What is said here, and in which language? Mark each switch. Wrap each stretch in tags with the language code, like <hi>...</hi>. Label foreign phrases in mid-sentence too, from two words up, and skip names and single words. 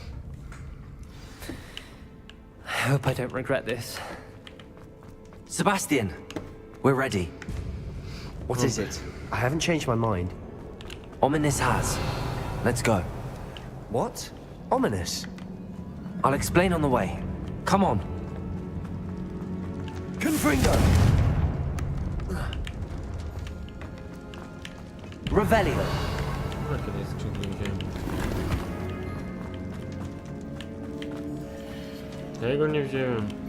<en>I hope I don't regret this. Sebastian, we're ready. What is it? I haven't changed my mind. Ominous has. Let's go. What? Ominous? I'll explain on the way. Come on. Confringo! Revelio.</en> <pl>Tego nie wziąłem.</pl>